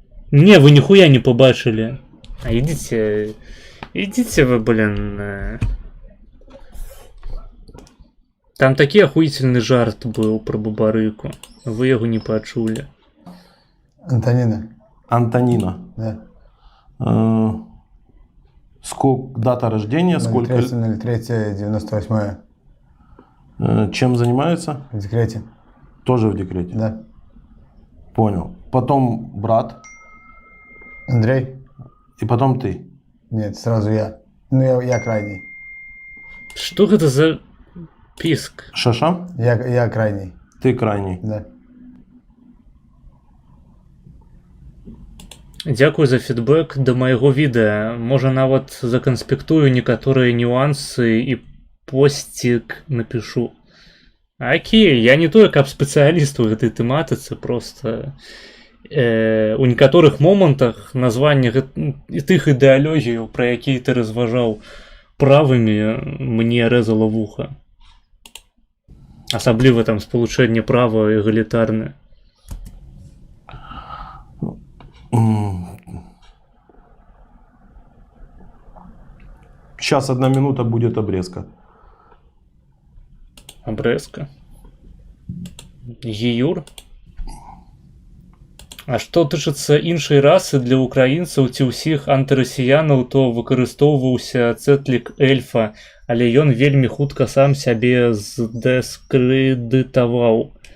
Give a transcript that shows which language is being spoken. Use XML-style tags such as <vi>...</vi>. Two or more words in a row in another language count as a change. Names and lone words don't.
<ru>Не, вы нихуя не побачили. А идите... Идите вы, блин. Там такі охуительный жарт был про Бабарыку. Вы его не почули. Антонина. Антонина. Да. Сколько дата рождения, сколько... 03.03.98. Чем занимается? В декрете. Тоже в декрете? Да. Понял. Потом брат. Андрей? И потом ты. Нет, сразу я. Ну, я крайний. Что это за писк? Шаша? Я крайний. Ты крайний. Да.</ru> <be>Дзякуй за фідбэк да майго відэа. Можа нават заканспектую некаторыя нюансы і посцік напишу. Окей, я не тое, каб спецыяліст у гэтай тэматыцы, просто у некаторых момантах названне тых ідэалогіяў, пра якія ты разважаў правымі, мне рэзала вуха. Асабліва там спалучэнне права эгалітарнае.</be> <ru>Сейчас 1 минута будет обрезка. Обрезка. Гіюр.</ru> <be>А што тычыцца іншай расы, для украінцаў ці ўсіх антырасіянаў, то выкарыстоўваўся цэтлік эльфа, але ён вельмі хутка сам сябе здэскрэдытаваў.</be>